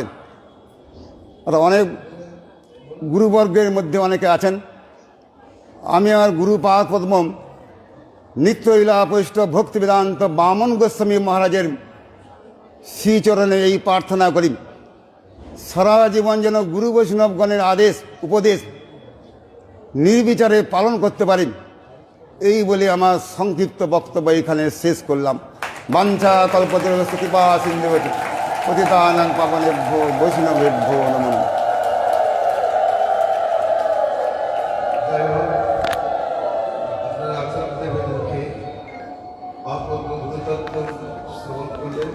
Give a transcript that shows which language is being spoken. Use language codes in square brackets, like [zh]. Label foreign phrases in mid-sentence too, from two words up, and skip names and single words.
[bn] আর অনেক গুরুবর্গের মধ্যে অনেকে আছেন, আমি আর গুরুপাদ পদ্ম নিত্যলীলাপৃষ্ট ভক্তিবেদান্ত বামন গোস্বামী মহারাজের শ্রীচরণে এই প্রার্থনা করি সারা জীবন যেন গুরু বৈষ্ণবগণের আদেশ উপদেশ নির্বিচারে পালন করতে পারি, এই বলে আমার সংক্ষিপ্ত বক্তব্য এখানে শেষ করলাম। [sa] বাঞ্ছা কল্পতরুশ্চ কৃপা সিন্ধুবতী পতিতানাং পাবনেভ্যো বৈষ্ণবেভ্যো নমো নমঃ। [bn] যাই হোক, আপনারা আচার্যদেবের মুখে অপূর্ব গুরুতত্ত্ব শ্রবণ করলেন।